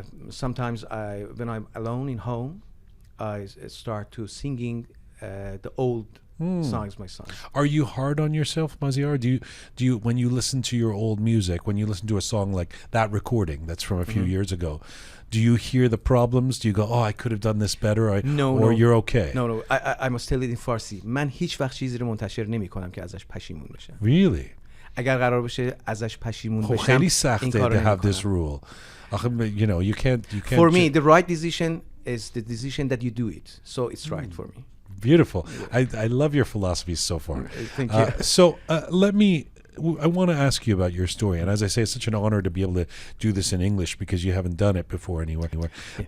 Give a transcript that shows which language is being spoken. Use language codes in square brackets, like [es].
[en] Sometimes when I'm alone in home, I start to singing the old songs, my songs. Are you hard on yourself, Mazyar? Do you when you listen to your old music, when you listen to a song like that recording that's from a few years ago, do you hear the problems? Do you go, oh, I could have done this better, or you're okay? No. I must tell it in Farsi. [fa] من هیچ وقت چیزی رو منتشر نمی‌کنم که ازش پشیمون بشم. [en] Really? [fa] اگر قرار باشه ازش پشیمون بشم، خیلی سخته [en] to have this rule. You know, you can't. For me, the right decision is the decision that you do it. So it's right for me. Beautiful. I love your philosophy so far. Thank you. I want to ask you about your story. And as I say, it's such an honor to be able to do this in English because you haven't done it before anywhere. Yeah.